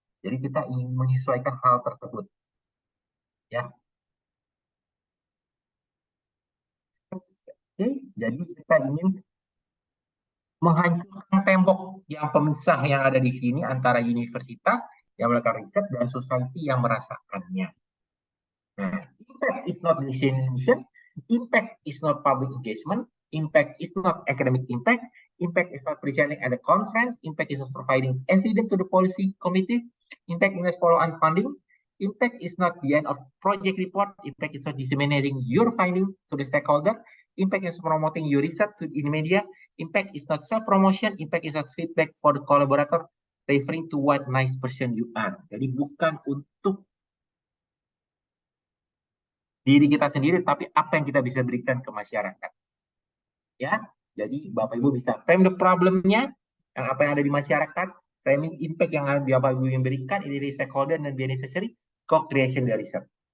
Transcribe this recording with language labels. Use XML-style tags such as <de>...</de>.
<id>Jadi kita ingin menyesuaikan hal tersebut. Ya. Oke, jadi kita ingin menghancurkan tembok yang pemisah yang ada di sini antara universitas yang melakukan riset dan society yang merasakannya.</id> <en>Nah, impact is not dissemination, impact is not public engagement, impact is not academic impact, impact is not presenting at the conference, impact is not providing evidence to the policy committee, impact is not follow-on funding, impact is not the end of project report, impact is not disseminating your finding to the stakeholder, impact is promoting your research in media, impact is not self-promotion, impact is not feedback for the collaborator, referring to what nice person you are.</en> <id>Jadi bukan untuk diri kita sendiri, tapi apa yang kita bisa berikan ke masyarakat. Ya, jadi Bapak Ibu bisa frame the problem-nya, yang apa yang ada di masyarakat, framing impact yang Bapak Ibu yang berikan, ini dari stakeholder dan beneficiary, co-creation dari riset.</id>